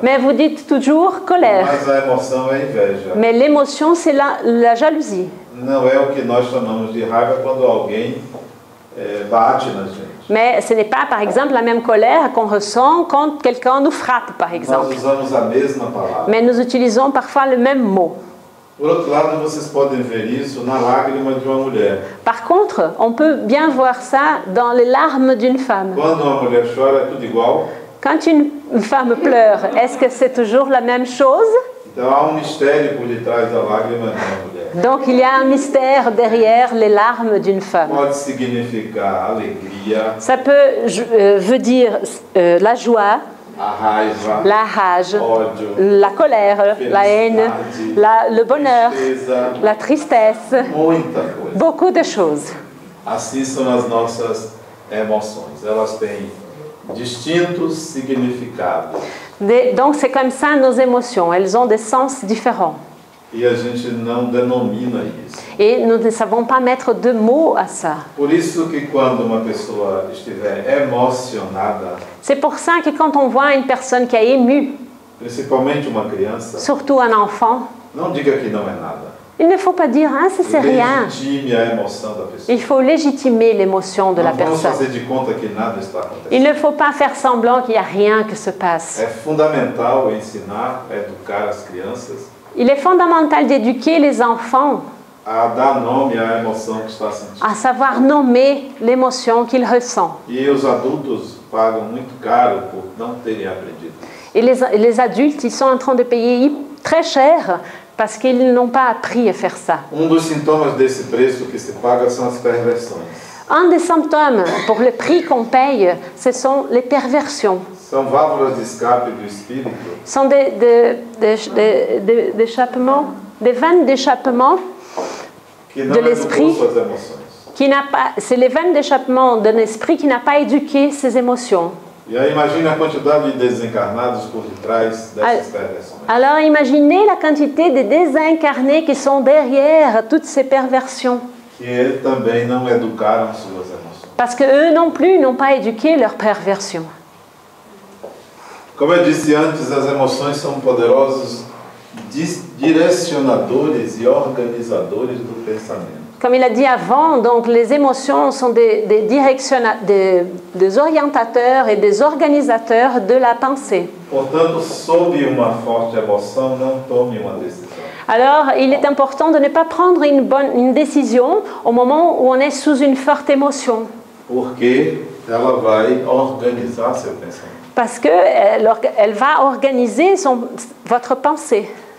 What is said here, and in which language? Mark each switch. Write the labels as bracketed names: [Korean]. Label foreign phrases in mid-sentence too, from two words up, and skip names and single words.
[French] Mais vous dites toujours colère. [Portuguese] Mas a emoção é inveja. [French] Mais l'émotion, c'est la jalousie. [Portuguese] Não é o que nós chamamos de raiva quando alguém bate na gente. [French] Mais ce n'est pas, par exemple, la même colère qu'on ressent quand quelqu'un nous frappe, par exemple. [Portuguese] Nós usamos a mesma palavra. [French] Mais nous utilisons parfois le même mot. [Portuguese] Por outro lado, vocês podem ver isso na lágrima de uma mulher. [French] Par contre, on peut bien voir ça dans les larmes d'une femme. [Portuguese] Quando uma mulher chora, é tudo igual. [French] Quand une femme pleure, est-ce que c'est toujours la même chose? [Portuguese] Então há mistério por detrás da lágrima de uma mulher. [French] Donc il y a un mystère derrière les larmes d'une femme. [Portuguese] Pode significar alegria, [French] Ça veut dire la joie, [Portuguese] a raiva, [French] la rage, [Portuguese] ódio, [French] la colère, la haine, le bonheur, [Portuguese] tristeza, [French] la tristesse, [Portuguese] muita coisa. [French] beaucoup de choses. [Portuguese] Assim são as nossas emoções. Elas têm distintos significados. [French] Donc c'est comme ça nos émotions, elles ont des sens différents. [Portuguese] E a gente não denomina isso. [French] Et nous ne savons pas mettre de mots à ça. [Portuguese] Por isso que quando uma pessoa estiver emocionada, [French] C'est pour ça que quand on voit une personne qui est émue, [Portuguese] principalmente uma criança, [French] surtout un enfant, [Portuguese] não diga que não é nada. [French] il ne faut pas dire « Ah, ça c'est rien ». [Portuguese] Legitime a emoção da pessoa. [French] Il faut légitimer l'émotion de la [Portuguese] Não vamos [French] personne. [Portuguese] fazer de conta que nada está acontecendo. [French] Il ne faut pas faire semblant qu'il n'y a rien qui se passe. [Portuguese] É fundamental ensinar, educar as crianças [French] Il est fondamental d'éduquer les enfants [Portuguese] a dar nome à emoção que está sentindo. [French] à savoir nommer l'émotion qu'ils ressentent. [Portuguese] E os adultos pagam muito caro por não terem aprendido. [French] Et les adultes, ils sont en train de payer très cher parce qu'ils n'ont pas appris à faire ça. [Portuguese] Dos sintomas desse preço que se paga são as perversões. [French] Un des symptômes pour le prix qu'on paye, ce sont les perversions. [Portuguese] São válvulas de escape do espírito [French] Ce sont des vannes d'échappement [Portuguese] que não [French] de [Portuguese] educou [French] l'esprit. [Portuguese] suas emoções. [French] C'est les vannes d'échappement d'un esprit qui n'a pas éduqué ses émotions. [Portuguese] E aí imagine a quantidade de desencarnados por detrás dessas perversões. [French] Alors imaginez la quantité de désincarnés qui sont derrière toutes ces perversions. [Portuguese] Que eles também não educaram suas emoções. [French] Parce qu'eux non plus n'ont pas éduqué leurs perversions. [Portuguese] Como eu disse antes, as emoções são poderosos direcionadores e organizadores do pensamento. [French] Comme il a dit avant, donc les émotions sont des orientateurs et des organisateurs de la pensée. [Portuguese] Portanto, sob uma forte emoção, não tome uma decisão. [French] Alors, il est important de ne pas prendre une décision au moment où on est sous une forte émotion. [Portuguese] Porque ela vai organizar seu pensamento. [French] Parce qu'elle va organiser votre pensée.